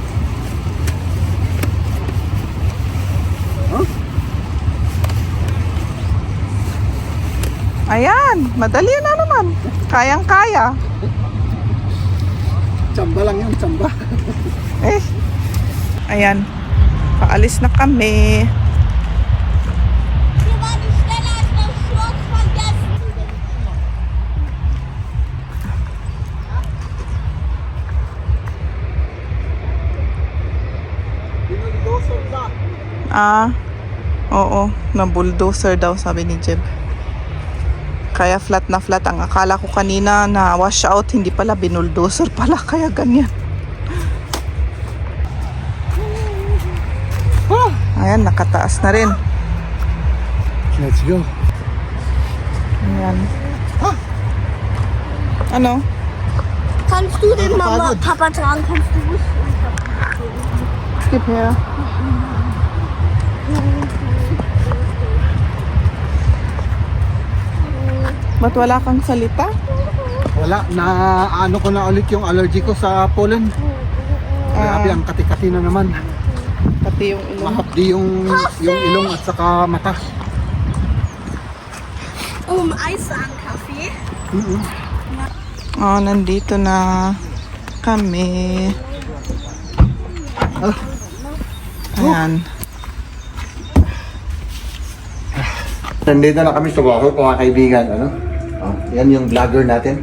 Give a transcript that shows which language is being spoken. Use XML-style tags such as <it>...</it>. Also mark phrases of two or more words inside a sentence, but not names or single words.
<tl>Huh? Ayan, madali na naman. Kayang-kaya. Tsamba lang yan, tsamba. Eh. Ayan. Paalis na kami.</tl> <de>Hier war die Stelle, als wir das Schloss vergessen.</de> <tl>Oo. Na bulldozer daw sabi ni Jeb. Kaya flat na flat. Ang akala ko kanina na</tl> <en>wash out.</en> <tl>Hindi pala, binuldozer pala. Kaya ganyan. Ayan, nakataas na rin.</tl> <en>Let's go.</en> <tl>Ayan. Ano?</tl> <de>Kannst du den Mama, Papa tragen? Kannst du es?</de> <en>Skip here.</en> <tl>Ba't wala kang salita? Wala, na ano ko na ulit yung allergy ko sa pollen. Grabe, ang kati-kati na naman. Pati yung ilong. Mahapdi yung ilong at saka mata.</tl> <de>Eis an Kaffee.</de> <tl>Oh, nandito na kami. Ayan. Nandito na kami sa bahay, mga kaibigan. Ano? Oh, yan yung vlogger natin.</tl>